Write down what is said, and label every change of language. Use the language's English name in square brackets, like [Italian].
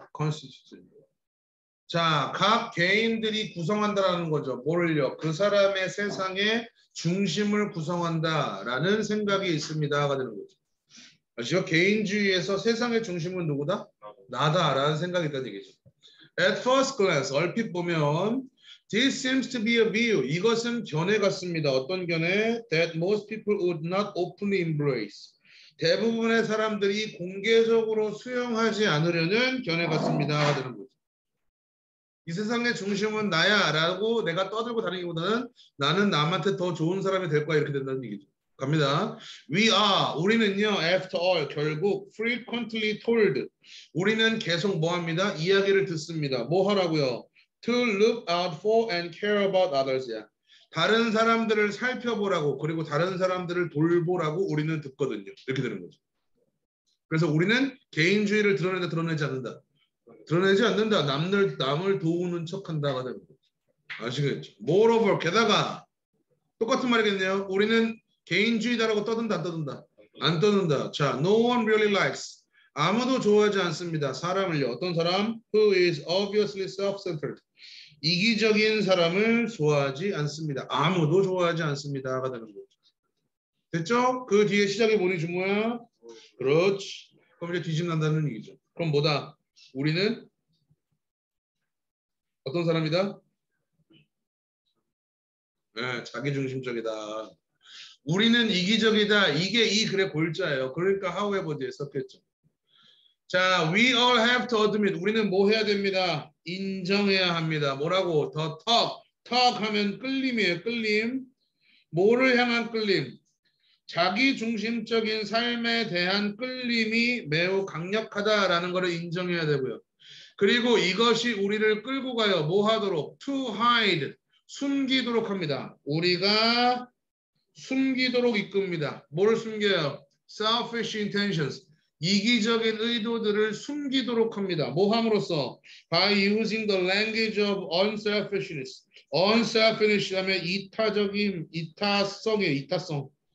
[English] constitute. [Korean] 자, 각 개인들이 구성한다라는 거죠. 뭐를요? 그 사람의 세상의 중심을 구성한다라는 생각이 있습니다가 되는 거죠. 아시죠? 개인주의에서 세상의 중심은 누구다? 나다라는 생각이 있다는 얘기죠. [English] At first glance, [Korean] 얼핏 보면 [English] This seems to be a view. [Korean] 이것은 견해 같습니다. 어떤 견해? [English] That most people would not openly embrace. [Korean] 대부분의 사람들이 공개적으로 수용하지 않으려는 견해 같습니다가 되는 거죠. 이 세상의 중심은 나야 라고 내가 떠들고 다니기보다는 나는 남한테 더 좋은 사람이 될 거야 이렇게 된다는 얘기죠. 갑니다. [English] We are [Korean] 우리는요 [English] after all [Korean] 결국 [English] frequently told [Korean] 우리는 계속 뭐 합니다? 이야기를 듣습니다. 뭐 하라고요? [English] To look out for and care about others야. [Korean] 다른 사람들을 살펴보라고 그리고 다른 사람들을 돌보라고 우리는 듣거든요. 이렇게 되는 거죠. 그래서 우리는 개인주의를 드러내지 않는다. 드러내지 않는다. 남을 도우는 척한다가 되는 거죠. 아시겠죠? Moreover 게다가 똑같은 말이겠네요. 우리는 개인주의다라고 떠든다 안 떠든다? 안 떠든다. [English] 자, no one really likes. [Korean] 아무도 좋아하지 않습니다. 사람을요. 어떤 사람? [English] Who is obviously self-centered. [Korean] 이기적인 사람을 좋아하지 않습니다. 아무도 좋아하지 않습니다가 되는 거죠. 됐죠? 그 뒤에 시작이 뭐니 주모야? 그렇지. 그럼 이제 뒤집는다는 얘기죠. 그럼 뭐다? 우리는 어떤 사람이다? 네, 자기중심적이다. 우리는 이기적이다. 이게 이 글의 골자예요. 그러니까 however 뒤에 썼겠죠. 자, [English] we all have to admit. [Korean] 우리는 뭐 해야 됩니다? 인정해야 합니다. 뭐라고? The talk 하면 끌림이에요. 끌림. 뭐를 향한 끌림? 자기중심적인 삶에 대한 끌림이 매우 강력하다라는 것을 인정해야 되고요. 그리고 이것이 우리를 끌고 가요. 뭐 하도록? [English] To hide. [Korean] 숨기도록 합니다. 우리가 숨기도록 이끕니다. 뭘 숨겨요? [English] Selfish intentions. [Korean] 이기적인 의도들을 숨기도록 합니다. 뭐 함으로써? [English] By using the language of unselfishness. [Korean] unselfish 하면 이타적인, 이타성이에요. 이타성.